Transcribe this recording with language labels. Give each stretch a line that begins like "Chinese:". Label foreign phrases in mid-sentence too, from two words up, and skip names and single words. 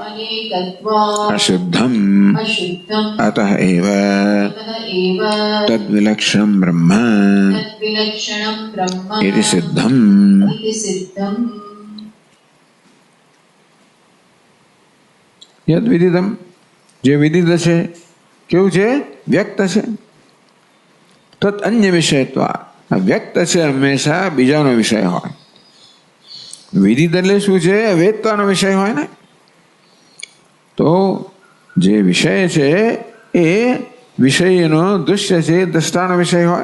Sanskrit: अनेकत्वात् अशुद्धम अशुद्धम् अतः एव अतः एव तद्विलक्षणं ब्रह्म तद्विलक्षणं ब्रह्म इति सिद्धम्। इति सिद्धम्। યદ વિદિતમ,
Gujarati: જે વિદિત છે કેવું છે? વ્યક્ત છે.
Sanskrit: તત અન્ય વિષયત્વ,
Gujarati: આ વ્યક્ત છે હંમેશા બીજાનો વિષય હોય. વિદિત એટલે શું છે? વેદતાનો વિષય હોય ને. તો જે વિષય છે એ વિષયનો દૃશ્ય છે, દ્રષ્ટાનો વિષય હોય.